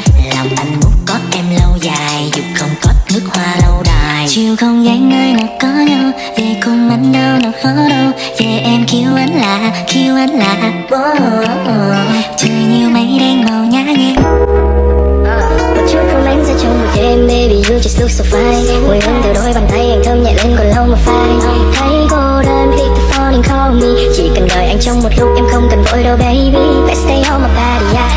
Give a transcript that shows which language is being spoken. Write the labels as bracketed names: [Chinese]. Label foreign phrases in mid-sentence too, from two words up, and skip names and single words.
[Vietnamese] Lòng anh muốn có em lâu dài, dù không có nước hoa lâu đài. Chiều không gian nơi nào có nhau, về cùng anh đâu nào khó đâu. Về em kêu anh là trời nhiều mây đen màu nhã nhẽn. Một chút romance ra trong một đêm, [English] baby you just look so fine. [Vietnamese] Mùi hương từ đôi bàn tay anh thơm nhẹ lên còn lâu mà phai. Thấy cô đơn [English] pick the phone and call me. [Vietnamese] Chỉ cần đợi anh trong một lúc, em không cần vội đâu baby. [English] Let's stay on my body, yeah.